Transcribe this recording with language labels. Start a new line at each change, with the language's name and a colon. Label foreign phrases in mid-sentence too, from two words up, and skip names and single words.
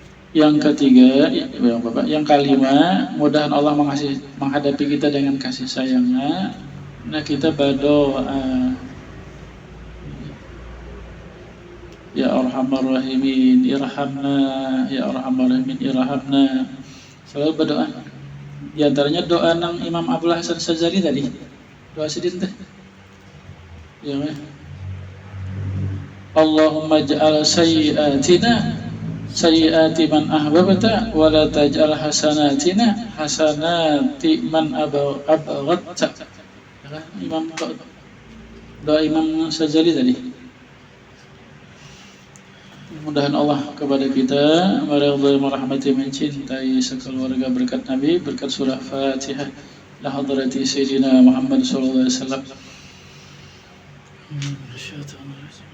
Indonesian: Yang ketiga, Bapak, yang kelima, mudahan Allah menghadapi kita dengan kasih sayangnya. Nah, kita berdoa,
Arabic: يا أرحم الراحمين ارحمنا يا أرحم الراحمين ارحمنا.
Indonesian: Selalu berdoa. Di antaranya doa nang Imam Abdul Hasan Syadzali tadi. Doa sedih teh.
Arabic: يا اللهم اجعل سيئاتنا سيئات من أحببت ولا تجعل حسناتنا حسنات من أبغضت.
Indonesian: Doa Imam Syadzali tadi. Mudahan Allah kepada kita meridhai merahmati mencintai sekeluarga berkat Nabi, berkat surah Fatihah
Arabic: لحضرة سيدنا محمد صلى الله عليه وسلم.